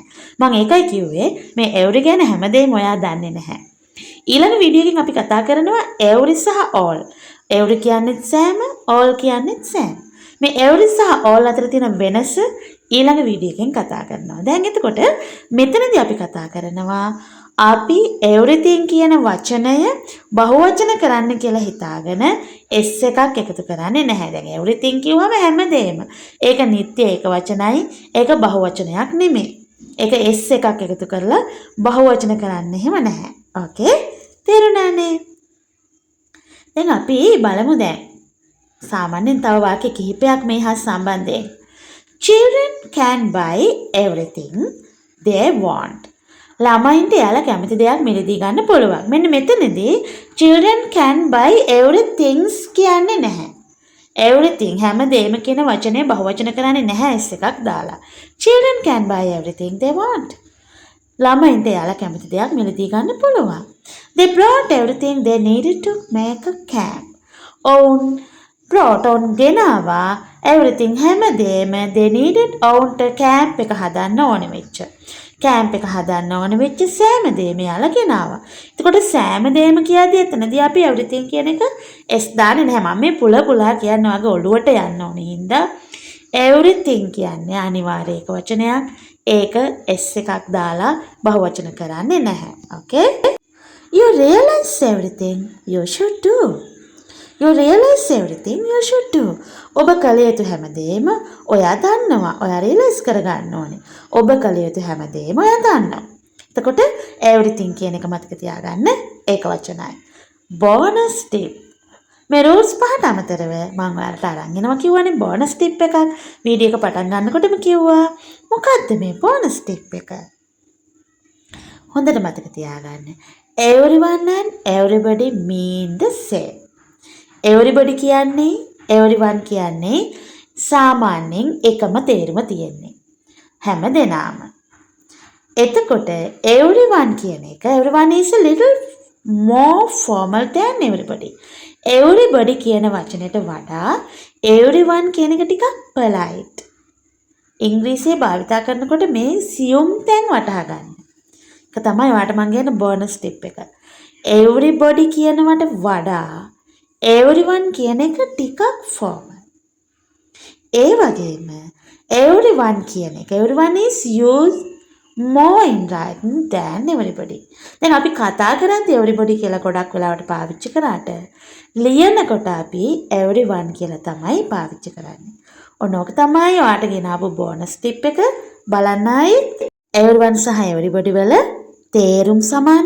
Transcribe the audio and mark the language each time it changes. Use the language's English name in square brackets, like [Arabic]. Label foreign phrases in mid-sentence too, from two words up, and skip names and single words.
[Sinhala] මම ඒකයි කිව්වේ මේ every ගැන හැමදේම ඔයා දන්නේ නැහැ. ඊළඟ වීඩියෝ එකකින් අපි කතා කරනවා every සහ all. every කියන්නේ සෑම, all කියන්නේ සෑම. මේ every සහ all අතර තියෙන වෙනස ඊළඟ වීඩියෝ එකෙන් කතා කරනවා. දැන් එතකොට මෙතනදී අපි කතා කරනවා අපි everything කියන වචනය බහුවචන කරන්න කියලා හිතාගෙන s එකක් එකතු කරන්නේ නැහැ. දැන් everything කිව්වම හැමදේම. ඒක නිත්‍ය ඒක වචනයි. ඒක බහුවචනයක් නෙමෙයි. ඒක s එකක් එකතු කරලා බහුවචන කරන්න එහෙම නැහැ. ඕකේ? තේරුණානේ? දැන් අපි බලමු දැන්. සාමාන්‍යයෙන් තව වාක්‍ය කිහිපයක් මේ හා සම්බන්ධයෙන්. [English] Children can buy everything they want. [Sinhala] ළමයින්ට යාලා කැමති දෙයක් මිලදී ගන්න පුළුවන්. මෙන්න මෙතනදී [English] children can buy everything [Sinhala] කියන්නේ නැහැ. everything හැමදේම කියන වචනේ බහුවචන කරන්නේ නැහැ s එකක් දාලා. [English] Children can buy everything they want. [Sinhala] ළමයින්ට යාලා කැමති දෙයක් මිලදී ගන්න පුළුවන්. [English] They brought everything they needed to make a camp. brought on [Sinhala] ගෙනාවා everything හැමදේම [English] they needed [Sinhala] ඔවුන්ට camp එක හදන්න ඕනේ වෙච්ච. camp එක හදන්න ඕනේ වෙච්ච සෑම දෙයක්ම යාලා ගෙනාවා. එතකොට සෑම දෙයක්ම කියද්දී එතනදී අපි everything කියන එක s දාන්නේ නැහැ. මම මේ පුලා කියන්නේ වගේ ඔළුවට යන්න ඕනේ හින්දා everything කියන්නේ අනිවාර්ය එක වචනයක්. ඒක s එකක් දාලා බහුවචන කරන්නේ නැහැ. Okay? [English] You realize everything you should do. You realize everything you should do. [Sinhala] ඔබ කළ යුතු හැමදේම ඔයා දන්නවා. ඔයා realize කරගන්න ඕනේ. ඔබ කළ යුතු හැමදේම ඔයා දන්නවා. එතකොට everything කියන එක මතක තියාගන්න ඒක වචනයි. [English] bonus tip. [Sinhala] මේ rules පහට අමතරව මම ඔයාලට අරන් එනවා කිව්වනේ [English] bonus tip [Sinhala] එකක්. වීඩියෝ එක පටන් ගන්නකොටම කිව්වා. මොකද්ද මේ bonus tip එක? හොඳට මතක තියාගන්න. [English] Everyone and everybody mean the same. [Sinhala] everybody කියන්නේ everyone කියන්නේ සාමාන්‍යයෙන් එකම තේරුම තියෙන්නේ. හැම දෙනාම. එතකොට [English] everyone [Sinhala] කියන එක [English] everyone is a little more formal than everybody. [Sinhala] everybody කියන වචනයට වඩා everyone කියන එක ටිකක් polite. ඉංග්‍රීසියේ භාවිතා කරනකොට මේ සියුම් තැන් වටහා ගන්න. ඒක තමයි ඔයාලට මම කියන බෝනස් ටිප් එක. everybody කියනවට වඩා everyone කියන එක ටිකක් formal. ඒ වගේම [English] everyone [Sinhala] කියන එක [English] everyone is used more in writing than everybody. [Sinhala] දැන් අපි කතා කරද්දී everybody කියලා ගොඩක් වෙලාවට පාවිච්චි කරාට ලියනකොට අපි everyone කියලා තමයි පාවිච්චි කරන්නේ. ඔනෝක තමයි ඔයාලට ගෙනාවු බෝනස් ටිප් එක. බලන්නයි everyone සහ everybody වල තේරුම් සමානයි.